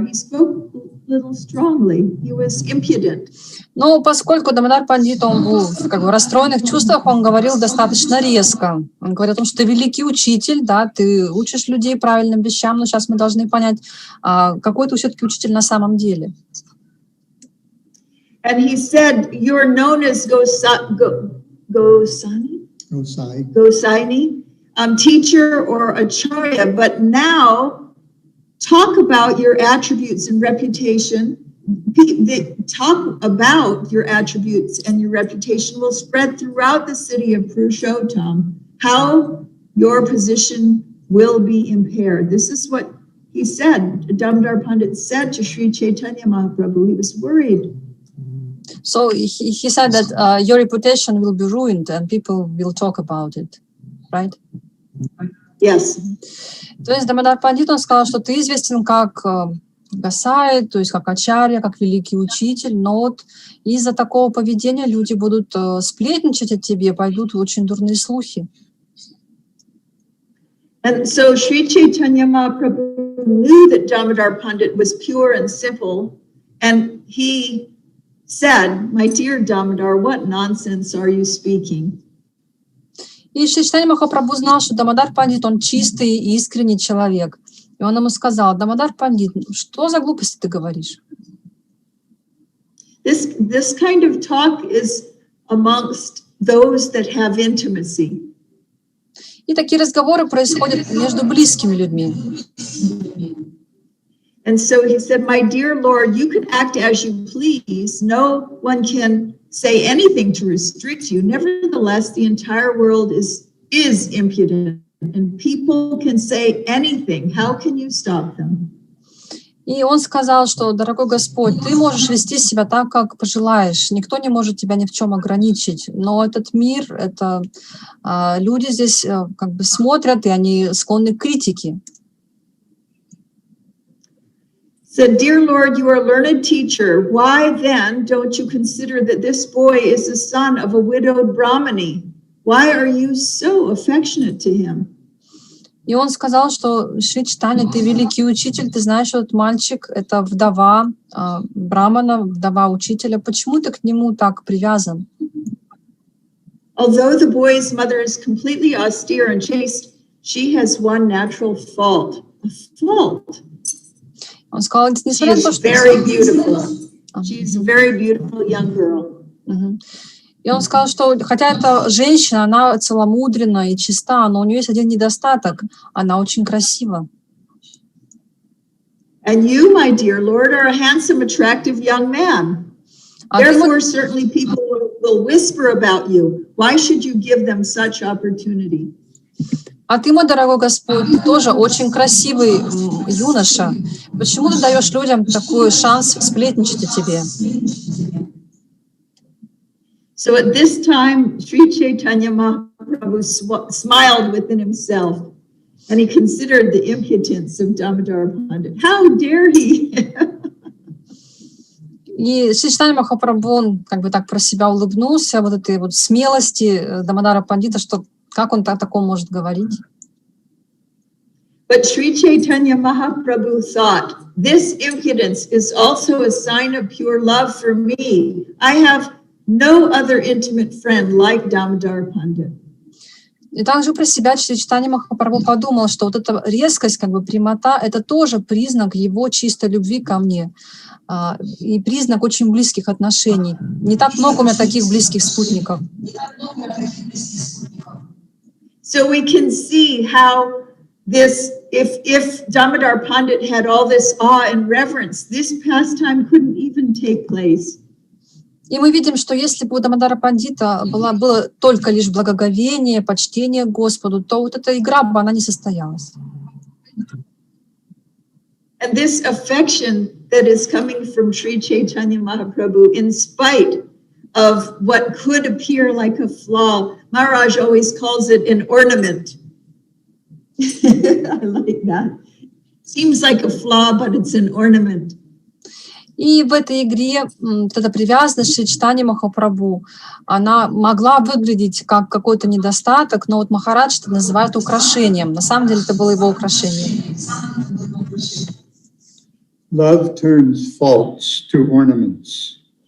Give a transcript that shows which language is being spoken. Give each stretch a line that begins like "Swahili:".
English: He spoke a little strongly. He was impudent.
Russian: Но поскольку Дамодар Пандит, он был в расстроенных чувствах, он говорил достаточно резко. Он говорил о том, что ты великий учитель, да, ты учишь людей правильным вещам, но сейчас мы должны понять, какой ты все-таки учитель на самом деле.
English: And he said, you're known as Gosani? Gosaini, teacher or acharya, but now talk about your attributes and reputation. Talk about your attributes and your reputation will spread throughout the city of Purushottam, how your position will be impaired. This is what he said, Damodar Pandit said to Shri Chaitanya Mahaprabhu. He was worried. So he said that your reputation will be ruined and people will talk about it, right? Yes.
Russian: То есть Дамодар Пандит, он сказал, что ты известен как гасай, то есть как ачарья, как великий учитель, но вот из-за такого поведения люди будут сплетничать о тебе, пойдут очень дурные слухи.
English: And so Shri Chaitanya Mahaprabhu knew that Damodar Pandit was pure and simple, and he said, "My dear Damodar, what nonsense are you speaking?"
Russian: И Шри Чайтанья Махапрабху знал, что Дамодар Пандит, он чистый и искренний человек. И он ему сказал: Дамодар Пандит, что за глупости ты говоришь?
English: This kind of talk is amongst those that have intimacy.
Russian: И такие разговоры происходят между близкими людьми.
English: And so he said, "My dear Lord, you can act as you please. No one can say anything to restrict you. Nevertheless, the entire world is impudent, and people can say anything. How can you stop them?"
Russian: И он сказал, что, дорогой Господь, ты можешь вести себя так, как пожелаешь. Никто не может тебя ни в чем ограничить. Но этот мир, это люди здесь как бы смотрят, и они склонны к критике.
English: Said, "Dear Lord, you are a learned teacher. Why then don't you consider that this boy is the son of a widowed Brahmani? Why are you so affectionate to him?"
Russian: И он сказал, что Шри Чайтанья, ты великий учитель, ты знаешь, что этот мальчик — это вдова брамана, вдова учителя. Почему ты к нему так привязан?
English: Although the boy's mother is completely austere and chaste, she has one natural fault. A fault.
Russian: Он сказал, несмотря на то, что...
English: Very beautiful. She's a very beautiful young girl.
Russian: И он сказал, что хотя эта женщина, она целомудренна и чиста, но у нее есть один недостаток, она очень красива.
English: And you, my dear Lord, are a handsome, attractive young man. Therefore, certainly people will whisper about you. Why should you give them such opportunity?
Russian: А ты, мой дорогой Господь, ты тоже очень красивый юноша. Почему ты даешь людям такой шанс сплетничать о тебе?
English: So at this time, Shri Chaitanya Mahaprabhu smiled within himself, and he considered the impudence of Damodar Pandit. How dare he?
Russian: И Шри Чайтанья Махапрабху, он как бы так про себя улыбнулся, вот этой вот смелости Дамодара Пандита, что как он о таком может говорить?
English: But Shri Chaitanya Mahaprabhu thought, this impudence is also a sign of pure love for me. I have no other intimate friend like Damodar Pandit.
Russian: И также про себя Шри Чайтанья Махапрабху подумал, что вот эта резкость, как бы прямота, это тоже признак его чистой любви ко мне. И признак очень близких отношений. Не так много у меня таких близких спутников.
English: So we can see how this, if Damodar Pandit had all this awe and reverence, this pastime couldn't even take place.
Russian: И мы видим, что если бы у Дамодара Пандита было только лишь благоговение, почтение к Господу, то вот эта игра бы она не состоялась.
English: And this affection that is coming from Shri Chaitanya Mahaprabhu, in spite of what could appear like a flaw, Maharaj always calls it an ornament. I like that. Seems like a flaw, but it's an ornament.
Russian: И в этой игре вот эта привязанность Шри Чайтаньи Махапрабху, она могла выглядеть как какой-то недостаток, но вот Махарадж это называет украшением. На самом деле это было его украшением.
English: Love turns faults to ornaments.